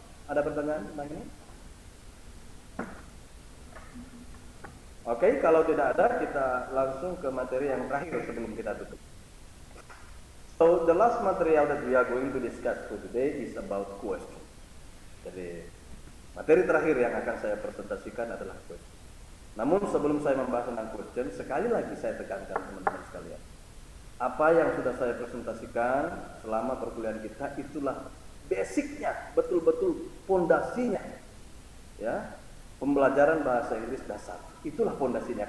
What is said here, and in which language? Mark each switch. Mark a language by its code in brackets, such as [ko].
[id] Ada pertanyaan tentang ini? Oke, kalau tidak ada, kita langsung ke materi yang terakhir sebelum kita tutup. [en] So, the last material that we are going to discuss for today is about question. [id] Jadi, materi terakhir yang akan saya presentasikan adalah question. Namun sebelum saya membahas tentang question, sekali lagi saya tekankan teman-teman sekalian. Apa yang sudah saya presentasikan selama perkuliahan kita itulah basicnya, betul-betul fondasinya, ya, pembelajaran bahasa Inggris dasar. Itulah fondasinya.